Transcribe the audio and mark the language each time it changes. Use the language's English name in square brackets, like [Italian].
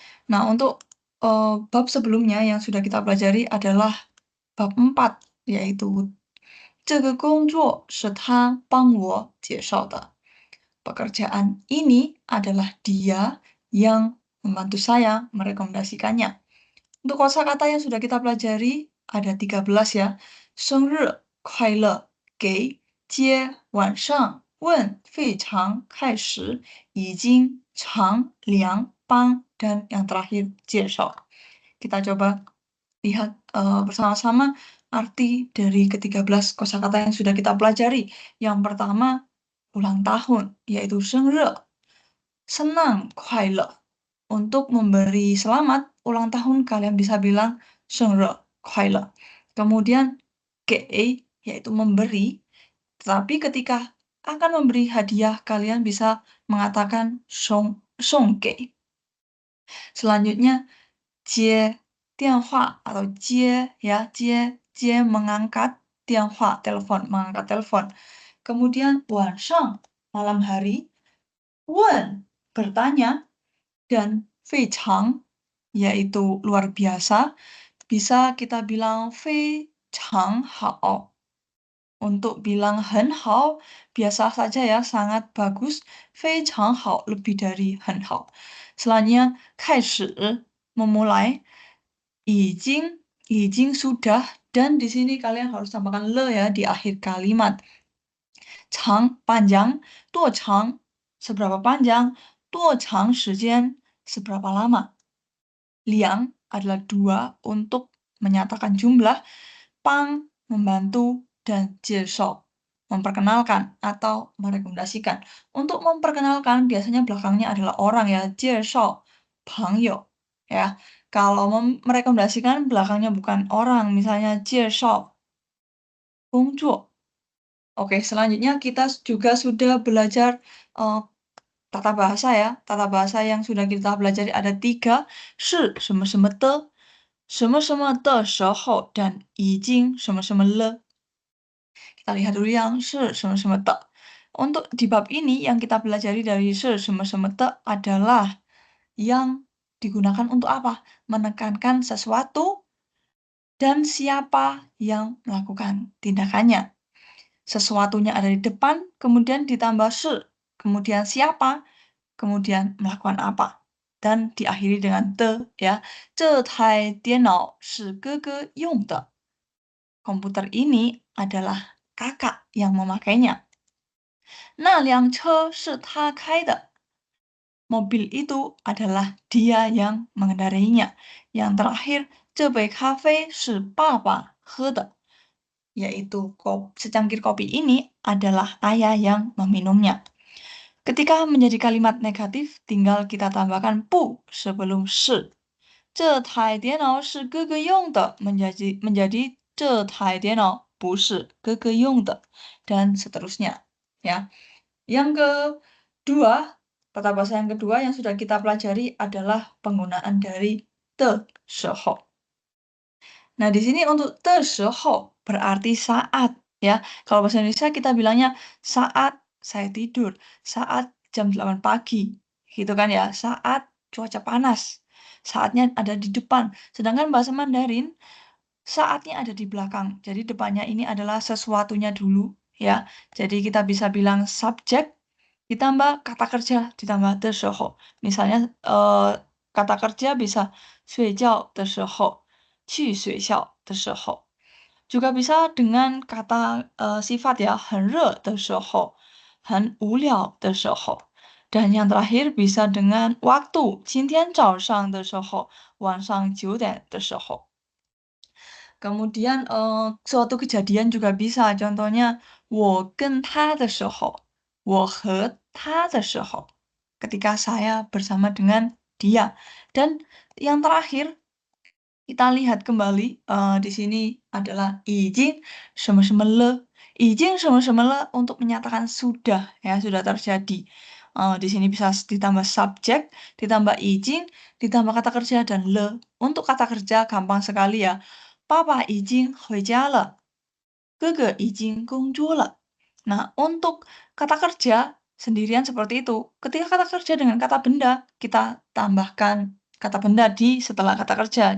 [Indonesian] Nah, untuk bab sebelumnya yang sudah kita pelajari adalah bab 4, yaitu [Chinese] 这个工作是他帮我介绍的. [Indonesian] Pekerjaan ini adalah dia yang membantu saya merekomendasikannya. Untuk kosakata yang sudah kita pelajari ada 13 ya. [Chinese] 生日快乐给接晚上问非常开始已经长凉帮 [Indonesian] dan yang terakhir [Chinese] 介绍. [Indonesian] Kita coba lihat bersama-sama arti dari ke-13 kosakata yang sudah kita pelajari. Yang pertama, ulang tahun, yaitu 生日. Senang, 快乐.Untuk memberi selamat ulang tahun, kalian bisa bilang 生日快乐. Kemudian, 给, yaitu memberi. Tetapi ketika akan memberi hadiah, kalian bisa mengatakan 送给. Selanjutnya, 接电话 atau 接 ya, 接 mengangkat, 电话 telepon, mengangkat telepon. Kemudian 晚上 malam hari, 问 bertanya, dan 非常 yaitu luar biasa, bisa kita bilang 非常好. Untuk bilang 很好, biasa saja ya, sangat bagus. 非常好 lebih dari 很好. Selanjutnya 开始 memulai, 已经 sudah, dan di sini kalian harus tambahkan le ya di akhir kalimat. 长 panjang, 多长 seberapa panjang, 多长时间 seberapa lama. Liang adalah 2 untuk menyatakan jumlah, pang membantu, dan 介绍 memperkenalkan atau merekomendasikan. Untuk memperkenalkan biasanya belakangnya adalah orang ya, 介绍 朋友, ya. Kalau merekomendasikan belakangnya bukan orang, misalnya 介绍工作. Oke, selanjutnya kita juga sudah belajar tata bahasa ya. Tata bahasa yang sudah kita pelajari ada 3, 是什么什么的, 什么什么的时候, dan 已经什么什么了. Kita lihat dulu yang 是什么什么的. Untuk di bab ini yang kita pelajari dari 是什么什么的 adalah yang digunakan untuk apa? Menekankan sesuatu dan siapa yang melakukan tindakannya. Sesuatunya ada di depan, kemudian ditambah 是, kemudian siapa, kemudian melakukan apa. Dan diakhiri dengan 的 ya. [Chinese] 这台电脑是哥哥用的. [Indonesian] Komputer ini adalah kakak yang memakainya. [Chinese] 那辆车是他开的. [Indonesian] Mobil itu adalah dia yang mengendarainya. Yang terakhir, [Chinese] 这杯咖啡是爸爸喝的. [Indonesian] Yaitu secangkir kopi ini adalah ayah yang meminumnya. Ketika menjadi kalimat negatif, tinggal kita tambahkan pu sebelum 是. [Chinese] 这台电脑是哥哥用的 [Indonesian] menjadi [Chinese] 这台电脑不是哥哥用的 [Indonesian] dan seterusnya, ya. Yang kedua, tata bahasa yang kedua yang sudah kita pelajari adalah penggunaan dari 的时候. Nah, di sini untuk 的时候 berarti saat, ya. Kalau bahasa Indonesia kita bilangnya saat saya tidur, saat jam 8 pagi, gitu kan ya. Saat cuaca panas, saatnya ada di depan. Sedangkan bahasa Mandarin, saatnya ada di belakang. Jadi depannya ini adalah sesuatunya dulu, ya. Jadi kita bisa bilang subjek ditambah kata kerja ditambah 的时候. Misalnya kata kerja bisa 睡觉的时候, 去学校的时候. Juga bisa dengan kata sifat ya, 很热的时候, 很无聊的时候. Dan yang terakhir bisa dengan waktu, 今天早上的时候, 晚上9点的时候. Kemudian suatu kejadian juga bisa, contohnya [Chinese] 我跟他的时候, 我和他的时候, [Indonesian] ketika saya bersama dengan dia. Dan yang terakhir, kita lihat kembali di sini adalah 已经什么什么了，已经什么什么了untuk menyatakan sudah ya, sudah terjadi. Di sini bisa ditambah subjek, ditambah 已经, ditambah kata kerja dan le. Untuk kata kerja gampang sekali ya. [Chinese] Papa 已经回家了，哥哥已经工作了。 [Indonesian] Nah, untuk kata kerja sendirian seperti itu. Ketika kata kerja dengan kata benda, kita tambahkan kata benda di setelah kata kerja.